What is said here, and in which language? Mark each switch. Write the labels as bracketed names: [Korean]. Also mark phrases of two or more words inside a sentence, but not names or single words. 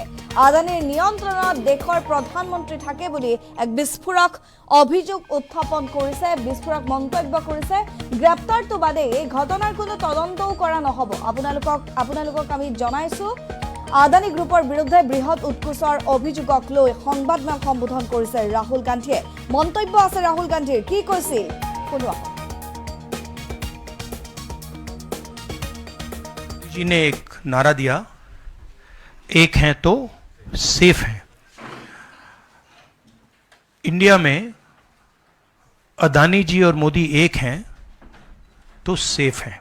[Assamese] আদানীৰ নিয়ন্ত্ৰণত দেশৰ প্ৰধানমন্ত্ৰী থাকে বুলি এক বিস্ফোৰক অভিযোগ উত্থাপন কৰিছে, বিস্ফোৰক মন্তব্য কৰিছে। গ্ৰেপ্তাৰটো বাদেই এই ঘটনাৰ কোনো তদন্তও কৰা নহ'ব। আপোনালোকক আমি জনাইছোঁ, আদানী গ্ৰুপৰ বিৰুদ্ধে বৃহৎ উৎকোচৰ অভিযোগক লৈ সংবাদমেল সম্বোধন কৰিছে ৰাহুল গান্ধীয়ে। মন্তব্য আছে ৰাহুল গান্ধীৰ, কি কৈছিল শুনোৱা। [Hindi] जी ने एक नारा दिया, एक हैं तो सेफ हैं। इंडिया में अदानी जी और मोदी एक हैं तो सेफ हैं।